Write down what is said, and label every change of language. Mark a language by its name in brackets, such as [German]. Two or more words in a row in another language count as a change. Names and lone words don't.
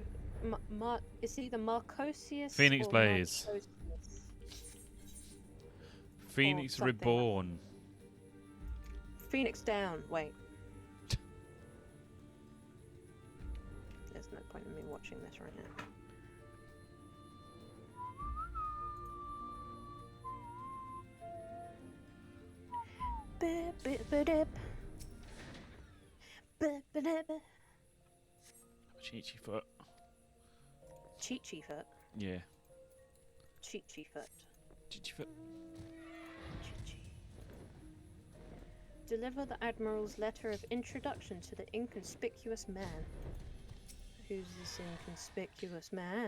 [English] It's either Marcosius Phoenix or Blaze. Marcosius. Phoenix something like- Reborn. Phoenix down. Wait. There's no point in me watching this right now. Bip, bip, bip, dip. Bip, bip, bip, bip. Cheechy foot. Cheechy foot. Yeah. Cheechy foot. Cheechy foot. Cheechy. Deliver the Admiral's letter of introduction to the inconspicuous man. Who's this inconspicuous man?